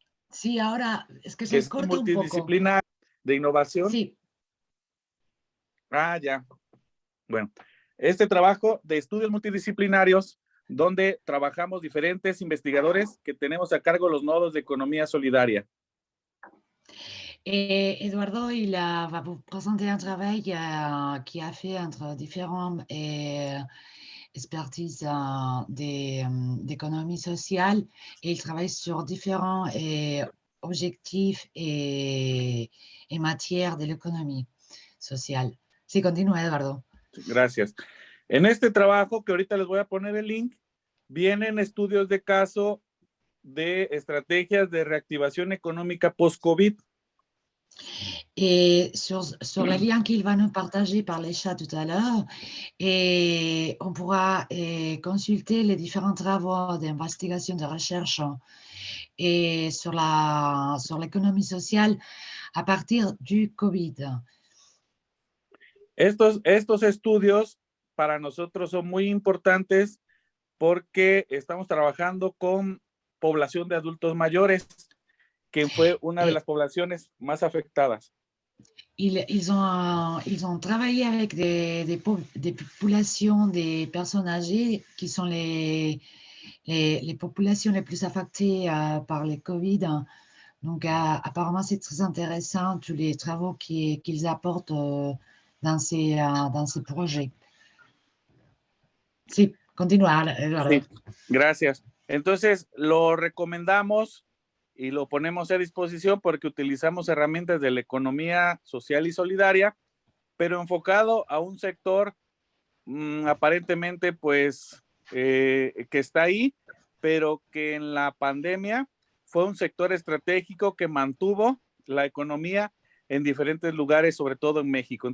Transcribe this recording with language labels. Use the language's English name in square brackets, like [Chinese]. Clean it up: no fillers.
[Spanish] Sí, ahora es que se corta un poco. Multidisciplinar de innovación. Sí. Ya. Bueno, este trabajo de estudios multidisciplinarios, donde trabajamos diferentes investigadores que tenemos a cargo los nodos de economía solidaria. [French] Eduardo, il va vous présenter un travail qui a fait entre différentes expertises d'économie sociale et il travaille sur différents objectifs et matières de l'économie sociale. [Spanish] Sí, continúa, Eduardo. Gracias. En este trabajo, que ahorita les voy a poner el link, vienen estudios de caso de estrategias de reactivación económica post-COVID. [French] Et sur le lien qu'il va nous partager par les chats tout à l'heure, et on pourra consulter les différents travaux d'investigation, de recherche et sur l'économie sociale à partir du COVID. [Spanish] Estos estudios para nosotros son muy importantes porque estamos trabajando con población de adultos mayores, que fue una de las poblaciones más afectadas. [French] Ils ont travaillé avec des populations, des personnes âgées qui sont les populations les plus affectées par le COVID. Donc, apparemment, c'est très intéressant tous les travaux qu'ils apportent dans ces projets. [Spanish] Sí, continúa, Eduardo. Sí, gracias. Entonces, lo recomendamos y lo ponemos a disposición porque utilizamos herramientas de la economía social y solidaria, pero enfocado a un sector aparentemente, pues, que está ahí, pero que en la pandemia fue un sector estratégico que mantuvo la economía en diferentes lugares, sobre todo en México.